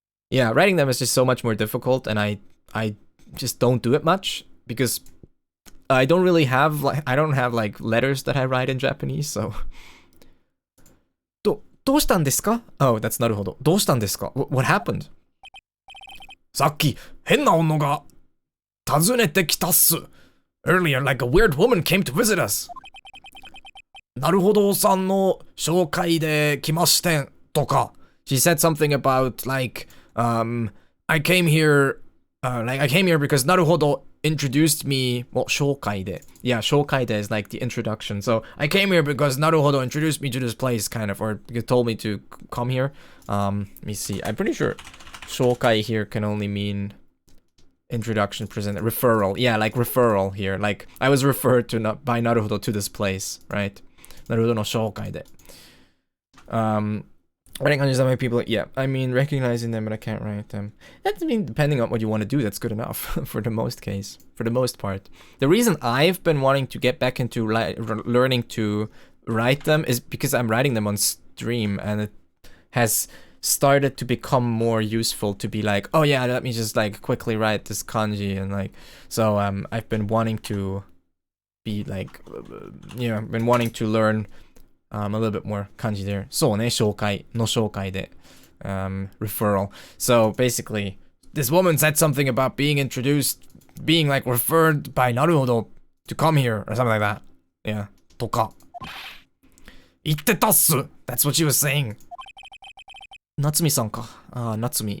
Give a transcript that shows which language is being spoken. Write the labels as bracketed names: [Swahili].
[English] Yeah, writing them is just so much more difficult, and I just don't do it much because I don't really have like letters that I write in Japanese, so. [Japanese] どうしたんですか? [English] Oh, that's なるほど。 [Japanese] どうしたんですか? [English] What happened? [Japanese] さっき変な女が訪ねてきたっす。 [English] Earlier, like a weird woman came to visit us. [Japanese] なるほどさんの紹介で来ましてとか。 [English] She said something about like, I came here because なるほど introduced me. Well, 紹介で. Yeah, 紹介で is like the introduction. So I came here because なるほど introduced me to this place, kind of, or told me to come here. Let me see. I'm pretty sure 紹介 here can only mean introduction, present, referral. Yeah, like referral here. Like I was referred to by なるほど to this place, right? [Japanese] なるほどの紹介で. [English] Writing kanji that many people, yeah, I mean, recognizing them, but I can't write them. That's, I mean, depending on what you want to do, that's good enough for the most part. The reason I've been wanting to get back into learning to write them is because I'm writing them on stream, and it has started to become more useful to be like, oh yeah, let me just like quickly write this kanji, and like, so I've been wanting to be like, been wanting to learn a little bit more kanji there. [Japanese] そうね、紹介の紹介で referral. [English] So basically, this woman said something about being introduced, being like referred by なるほど to come here or something like that. [Japanese] Yeah. とか。言ってたっす. [English] That's what she was saying. Natsumi-sanか.Natsumi.